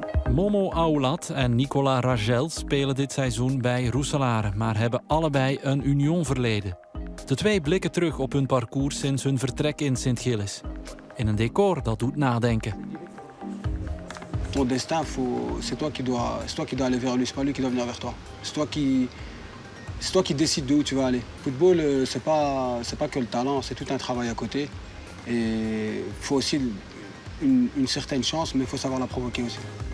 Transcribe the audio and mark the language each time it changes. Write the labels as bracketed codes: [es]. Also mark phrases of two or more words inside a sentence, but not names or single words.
[nl] Momo Aulat en Nicolas Ragel spelen dit seizoen bij Roeselare, maar hebben allebei een Union-verleden. De twee blikken terug op hun parcours sinds hun vertrek in Sint-Gilles. In een decor dat doet nadenken. [fr] Ton destin, c'est toi qui dois aller vers lui, c'est pas lui qui doit venir vers toi. C'est toi qui décides d'où tu vas aller. Football, c'est pas que le talent, c'est tout un travail à côté. Et il faut aussi une certaine chance, mais il faut savoir la provoquer aussi.